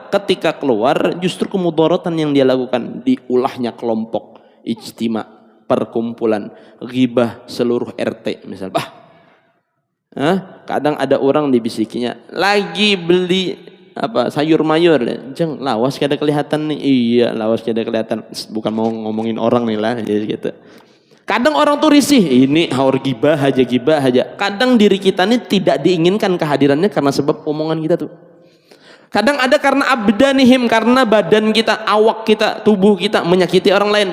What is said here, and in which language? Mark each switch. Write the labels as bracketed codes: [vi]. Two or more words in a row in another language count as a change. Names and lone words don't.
[id] Ketika keluar justru kemudaratan yang dia lakukan, diulahnya kelompok, ijtima, perkumpulan, ghibah seluruh RT misal. Kadang ada orang dibisikinya lagi beli sayur mayur, [bjn] jeng lawas kada kelihatan nih. Iya, lawas kada kelihatan. [id] Bukan mau ngomongin orang nih lah, jadi gitu. Kadang orang tuh risih, ini haur gibah aja. Kadang diri kita nih tidak diinginkan kehadirannya karena sebab omongan kita tuh. Kadang ada karena abdanihim, karena badan kita, awak kita, tubuh kita menyakiti orang lain.